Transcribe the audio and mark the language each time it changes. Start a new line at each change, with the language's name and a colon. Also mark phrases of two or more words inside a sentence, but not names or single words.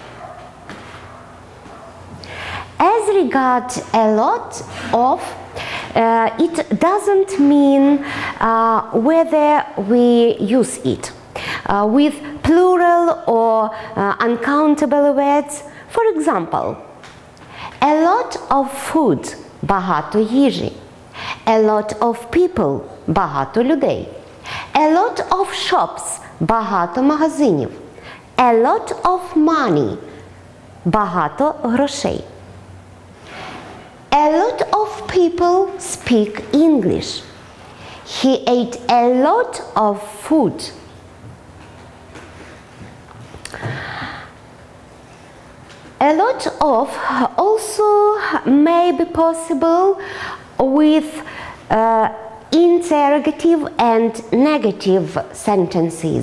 English: As regards a lot of, it doesn't mean whether we use it. With plural or uncountable words, for example, a lot of food,
Ukrainian: багато їжі.
English: A lot of people,
Ukrainian: багато людей.
English: A lot of shops,
Ukrainian: багато магазинів.
English: A lot of money,
Ukrainian: багато грошей.
English: A lot of people speak English. He ate a lot of food. A lot of also may be possible with interrogative and negative sentences.